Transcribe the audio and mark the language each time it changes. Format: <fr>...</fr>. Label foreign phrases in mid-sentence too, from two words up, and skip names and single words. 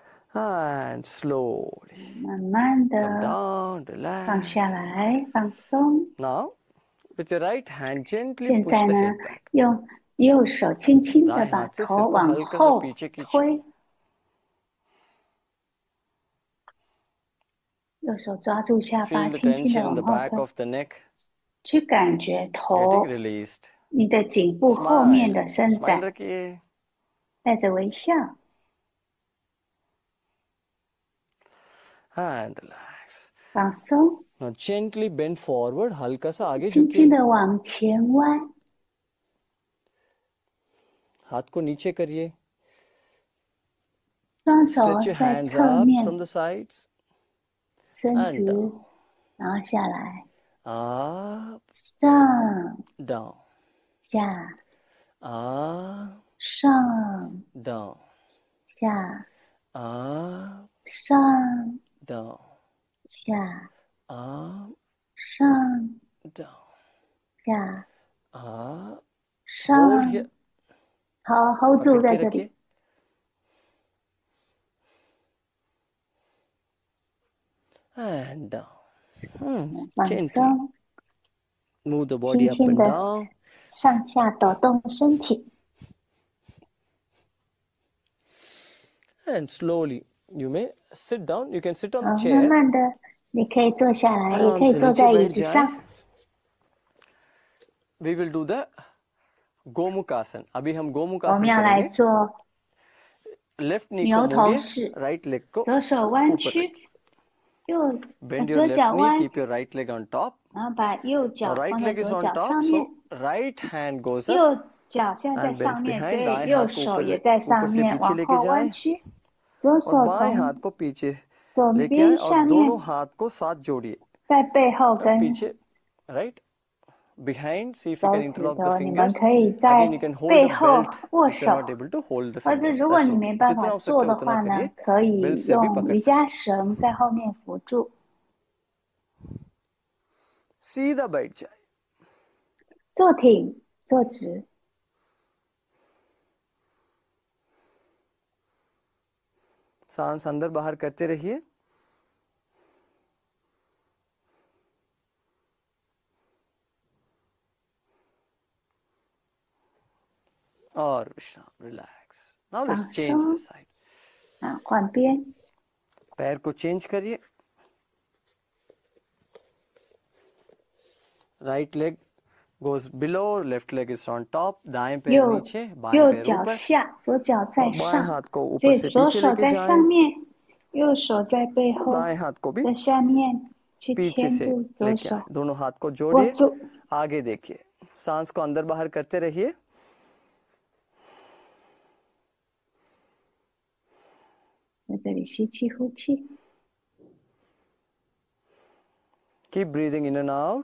<en>And slowly</en> <zh>慢慢</zh> <en>come</en> <zh>的</zh> <en>down,</en> <zh>放下</zh> <en>relax.</en> <zh>来，放松。</zh> <en>Now, with your right hand, gently</en> <zh>现</zh> <en>push</en> <zh>在</zh> <en>the</en> <zh>呢，</zh> <en>head back.</en> <zh>用右手轻轻的</zh> <hi>दाएं</hi> <zh>把</zh> <hi>हाथ से</hi> <zh>头</zh> <hi>सिर को</hi> <zh>往</zh> <hi>हल्का सा</hi> <zh>后</zh> <hi>पीछे खींचिए.</hi> <zh>推，右手抓住下巴，</zh> <en>Feel the</en> <zh>轻轻的</zh> <en>tension in the</en> <zh>往后</zh> <en>back</en> <zh>推，</zh> <en>of the neck</en> <zh>去感觉</zh> <en>getting</en> <zh>头，</zh> <en>released.</en> <zh>你的颈部后面的</zh> <en>Smile.</en> <zh>伸</zh> <en>Smile</en> <zh>展，</zh> <hi>रखिए.</hi> <zh>带着微笑，</zh> <en>And relax.</en> <zh>放松，</zh> <en>Now gently bend forward.</en> <hi>हल्का सा आगे</hi> <zh>轻轻</zh> <hi>झुकिए.</hi> <zh>的往前弯，</zh> <hi>हाथ को नीचे करिए.</hi> <zh>双手</zh> <en>Stretch your</en> <zh>在</zh> <en>hands</en> <zh>侧</zh> <en>up</en> <zh>面</zh> <en>from the sides</en> <zh>伸</zh> <en>and</en> <zh>直，</zh> <en>down.</en> <zh>然后下来，</zh> <en>Up,</en> <zh>上</zh> <en>down.</en> <zh>下</zh> <en>Up,</en> <zh>上</zh> <en>down.</en> <zh>下</zh> <en>Up,</en> <zh>上</zh> <en>down.</en> <zh>下</zh> <en>Up,</en> <zh>上</zh> <en>down.</en> <zh>下</zh> <en>Up. Hold</en> <zh>上， here. 好 hold 住</zh> <hi>पकड़</hi> <zh>在</zh> <hi>के</hi> <zh>这</zh> <hi>रखिए.</hi> <zh>里，</zh> <en>And down.</en> <zh>放</zh> <en>Gently</en> <zh>松，</zh> <en>move the</en> <zh>轻</zh> <en>body up</en> <zh>轻</zh> <en>and</en> <zh>的</zh> <en>down.</en> <zh>上下抖动身体，</zh> <en>And slowly you may sit down. You can sit on the</en> <zh>慢</zh> <en>chair.</en> <zh>慢的，你可以坐下来，也</zh> <hi>आराम</hi> <zh>可以</zh> <hi>से</hi> <zh>坐</zh> <hi>नीचे</hi> <zh>在椅</zh> <hi>बैठ</hi> <zh>子</zh> <hi>जाए.</hi> <zh>上。</zh> <en>We will do the गोमुखासन.</en> <hi>अभी हम</hi> <zh>我们</zh> <hi>गोमुखासन</hi> <zh>要来</zh> <hi>करेंगे.</hi> <zh>做</zh> <en>left knee को</en> <zh>牛头</zh> <hi>मोड़िए.</hi> <zh>式，</zh> <en>right leg को</en> <zh>左手弯</zh> <hi>ऊपर</hi> <zh>曲，</zh> <hi>रखिए.</hi> <zh>右</zh> <en>Bend your</en> <zh>左</zh> <en>left</en> <zh>脚</zh> <en>knee.</en> <zh>弯，</zh> <en>Keep your right leg on top.</en> <zh>然后把右</zh> <en>Now</en> <zh>脚</zh> <en>right</en> <zh>放在</zh> <en>leg is</en> <zh>左</zh> <en>on</en> <zh>脚</zh> <en>top.</en> <zh>上</zh> <en>So</en> <zh>面，</zh> <en>right hand goes up</en> <zh>右脚现在在</zh> <en>and</en> <zh>上</zh> <en>bends</en> <zh>面，所</zh> <en>behind.</en> <zh>以</zh> <hi>दाएं</hi> <zh>右</zh> <hi>हाथ को</hi> <zh>手</zh> <hi>ऊपर</hi> <zh>也在上</zh> <hi>से</hi> <zh>面，</zh> <hi>पीछे</hi> <zh>往</zh> <hi>लेके</hi> <zh>后弯</zh> <hi>जाएं</hi> <zh>曲，左</zh> <hi>और</hi> <zh>手</zh> <hi>बाएं हाथ</hi> <zh>从</zh> <hi>को पीछे</hi> <zh>左</zh> <hi>लेके</hi> <zh>边</zh> <hi>आए और</hi> <zh>下</zh> <hi>दोनों</hi> <zh>面，</zh> <hi>हाथ को साथ जोड़िए.</hi> <zh>在背后</zh> <hi>अब</hi> <zh>跟</zh> <en>पीछे right behind. See if you</en> <zh>手</zh> <en>can</en> <zh>指</zh> <en>interlock the</en> <zh>头，你们</zh> <en>fingers.</en> <zh>可以在</zh> <en>Again you can hold</en> <zh>背</zh> <en>the</en> <zh>后</zh> <en>belt</en> <zh>握</zh> <en>if you're</en> <zh>手，</zh> <en>not able to hold the</en> <zh>或者</zh> <en>fingers.</en> <zh>如果</zh> <en>That's</en> <zh>你</zh> <en>okay.</en> <zh>没办</zh> <hi>जितना</hi> <zh>法</zh> <hi>हो</hi> <zh>做</zh> <hi>सकता है</hi> <zh>的</zh> <hi>उतना</hi> <zh>话呢，</zh> <hi>करिए.</hi> <zh>可</zh> <hi>बेल्ट</hi> <zh>以</zh> <hi>से भी</hi> <zh>用</zh> <hi>पकड़</hi> <zh>瑜</zh> <hi>सकते.</hi> <zh>伽绳在后面扶住，</zh> <hi>सीधा बैठ जाए.</hi> <zh>坐挺，坐直，</zh> <hi>सांस अंदर बाहर करते रहिए. और विश्राम. रिलैक्स.</hi> <en>now let's change the</en> <zh>放松</zh> <en>साइड.</en> <zh>啊，换边，</zh> <hi>पैर को चेंज करिए.</hi> <en>right leg goes below, left leg is on top.</en> <hi>दाएं पैर</hi> <zh>右</zh> <hi>नीचे, बाएं</hi> <zh>右</zh> <hi>पैर</hi> <zh>脚</zh> <hi>ऊपर</hi> <zh>下，左脚</zh> <hi>और</hi> <zh>在</zh> <hi>बाएं</hi> <zh>上，</zh> <hi>हाथ को</hi> <zh>所</zh> <hi>ऊपर</hi> <zh>以</zh> <hi>से</hi> <zh>左</zh> <hi>पीछे</hi> <zh>手</zh> <hi>लेके</hi> <zh>在</zh> <hi>जाएं.</hi> <zh>上面，右手在背后，</zh> <hi>दाएं हाथ को भी</hi> <zh>在下面去</zh> <hi>पीछे</hi> <zh>牵</zh> <hi>से</hi> <zh>住左</zh> <hi>लेके</hi> <zh>手，</zh> <hi>आए. दोनों हाथ को</hi> <zh>握</zh> <hi>जोड़िए.</hi> <zh>住，</zh> <hi>आगे देखिए. सांस को अंदर बाहर करते रहिए.</hi> <zh>在这里吸气呼气，</zh> <en>Keep breathing in and out.</en>